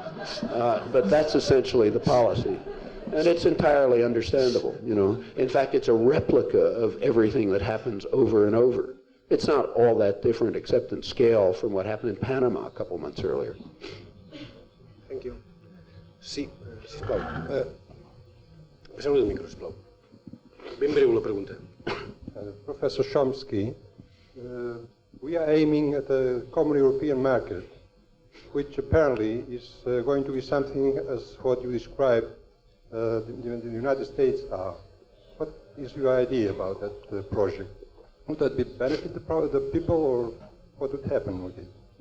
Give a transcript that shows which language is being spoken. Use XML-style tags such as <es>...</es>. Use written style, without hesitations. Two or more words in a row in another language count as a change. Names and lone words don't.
<en>But that's essentially the policy. And it's entirely understandable, In fact, it's a replica of everything that happens over and over. It's not all that different, except in scale, from what happened in Panama a couple months earlier. Thank you.</en> <ca>Sí, sisplau. Passeu-li el micro, sisplau. Ben breu la pregunta.</ca> <en>Professor Chomsky, we are aiming at a common European market, which apparently is going to be something as what you described the United States are. What is your idea about that project? Would that benefit the people, or what would happen with it?</en>